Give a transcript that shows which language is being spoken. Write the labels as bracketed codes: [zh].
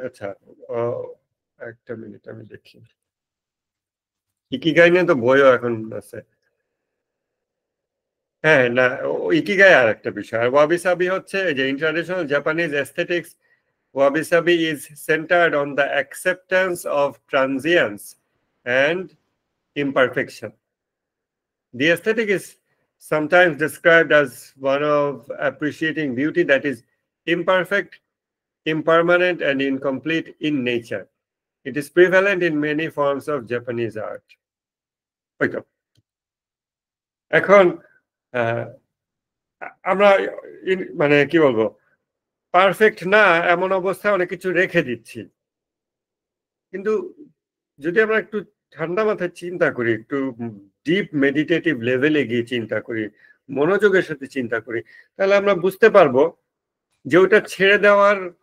[bn] আচ্ছা, একটা মিনিট আমি দেখি, ইকিগাই নিয়ে তো বইও এখন আছে। হ্যাঁ, না, ইকিগাই আর একটা বিষয়, আর ওয়াবি সাবি হচ্ছে যে [en] In traditional Japanese aesthetics, wabi sabi is centred on the acceptance of transience and imperfection. The aesthetic is sometimes described as one of appreciating beauty that is imperfect, impermanent, and incomplete in nature. It is prevalent in many forms of Japanese art. [bn] ওইতো। এখন আমরা মানে কি বলবো, perfect না এমন অবস্থায় অনেক কিছু রেখে দিচ্ছি, কিন্তু যদি আমরা একটু ঠান্ডা মাথায় চিন্তা করি, একটু ডিপ মেডিটেটিভ লেভেলে গিয়ে চিন্তা করি, মনোযোগের সাথে চিন্তা করি, তাহলে আমরা বুঝতে পারবো যে ওটা ছেড়ে দেওয়ার